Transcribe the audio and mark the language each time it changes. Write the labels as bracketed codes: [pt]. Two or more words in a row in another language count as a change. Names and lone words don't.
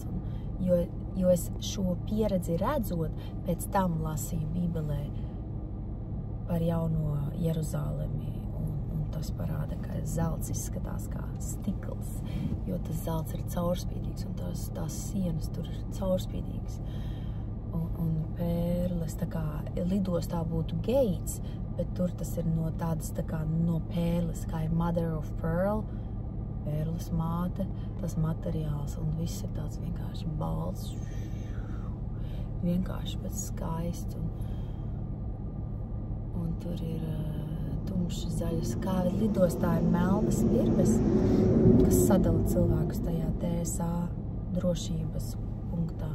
[lv] Jo es šo pieredzi redzot, pēc tam lasīju Bībelē par jauno Jeruzalemi, un tas parāda, ka zelts izskatās kā stikls, jo tas zelts ir caurspīdīgs, un tās sienas tur ir caurspīdīgas. Un pērles, tā kā lidostā būtu gates, bet tur tas ir no tādas tā kā no pērles, kā ir [en] mother of pearl, [lv] pērles māte, tas materiāls, un viss ir tāds vienkārši balts, vienkārši pēc skaists, un tur ir tumši zaļas, kā lidostā ir melnas virves, kas sadala cilvēkus tajā TSA drošības punktā.